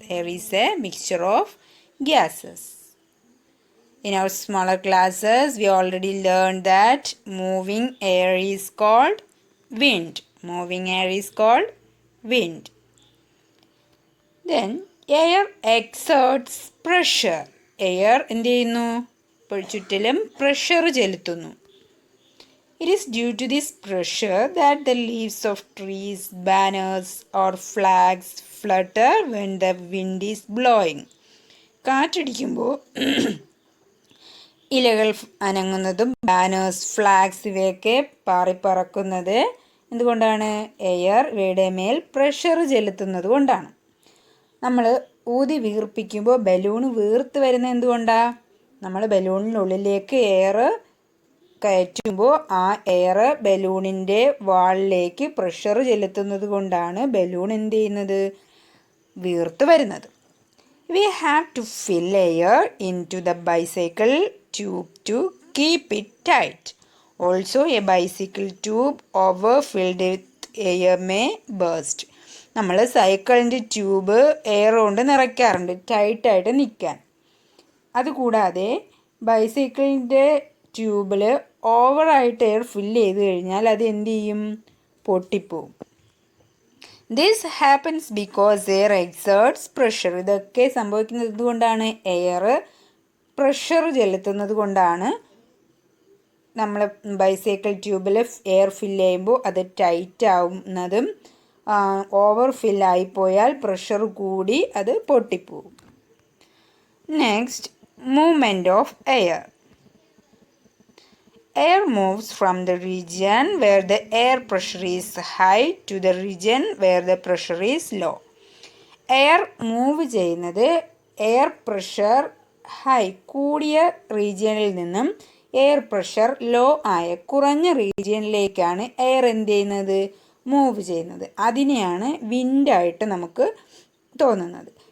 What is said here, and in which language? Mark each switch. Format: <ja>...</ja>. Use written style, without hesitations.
<en>Air is a mixture of gases. In our smaller classes, we already learned that moving air is called wind. Moving air is called wind. Then air exerts pressure.</en> <ml>Air എന്ത് ചെയ്യുന്നു? ചുറ്റിലും pressure ചെലുത്തുന്നു.</ml> <en>It is due to this pressure that the leaves of trees, banners or flags flutter when the wind is blowing.</en> <ml>കാറ്റടിക്കുമ്പോൾ ഇലകൾ അനങ്ങുന്നതും banners flags ഇവയൊക്കെ പാറിപ്പറക്കുന്നത് എന്തുകൊണ്ടാണ്? Air ഇവയുടെ മേൽ pressure ചെലുത്തുന്നത് കൊണ്ടാണ്. നമ്മൾ ഊതി വീർപ്പിക്കുമ്പോൾ ബലൂൺ വീർത്ത് വരുന്നത് എന്തുകൊണ്ടാണ്? നമ്മൾ ബലൂണിനുള്ളിലേക്ക് എയർ കയറ്റുമ്പോൾ ആ എയർ ബലൂണിൻ്റെ വാളിലേക്ക് പ്രഷർ ചെലുത്തുന്നത് കൊണ്ടാണ് ബലൂൺ എന്ത് ചെയ്യുന്നത്? വീർത്ത് വരുന്നത്.</ml> <en>We have to fill air into the bicycle tube to keep it tight. Also, a bicycle tube overfilled with air may burst.</en> <ml>നമ്മൾ സൈക്കിളിൻ്റെ ട്യൂബ് എയർ കൊണ്ട് നിറയ്ക്കാറുണ്ട് ടൈറ്റായിട്ട് നിൽക്കാൻ. അതുകൂടാതെ ബൈസൈക്കിളിൻ്റെ ട്യൂബിൽ ഓവറായിട്ട് എയർ ഫില്ല് ചെയ്ത് കഴിഞ്ഞാൽ അത് എന്ത് ചെയ്യും? പൊട്ടിപ്പോവും.</ml> <en>This happens because air exerts pressure.</en> <ml>ഇതൊക്കെ സംഭവിക്കുന്നത് എന്തുകൊണ്ടാണ്? എയർ പ്രഷർ ചെലുത്തുന്നത് കൊണ്ടാണ്. നമ്മൾ ബൈസൈക്കിൾ ട്യൂബിൽ എയർ ഫില്ല് ചെയ്യുമ്പോൾ അത് ടൈറ്റ് ആവുന്നതും ഓവർ ഫില്ലായിപ്പോയാൽ പ്രഷർ കൂടി അത് പൊട്ടിപ്പോവും.</ml> <en>Next, movement of air. Air moves from the region where the air pressure is high to the region where the pressure is low.</en> <ml>Air move ചെയ്യുന്നത് air pressure high കൂടിയ റീജിയനിൽ നിന്നും air pressure low ആയ കുറഞ്ഞ റീജിയനിലേക്കാണ് air എന്ത് ചെയ്യുന്നത്? Move ചെയ്യുന്നത്. അതിനെയാണ് വിൻഡായിട്ട് നമുക്ക് തോന്നുന്നത്.</ml>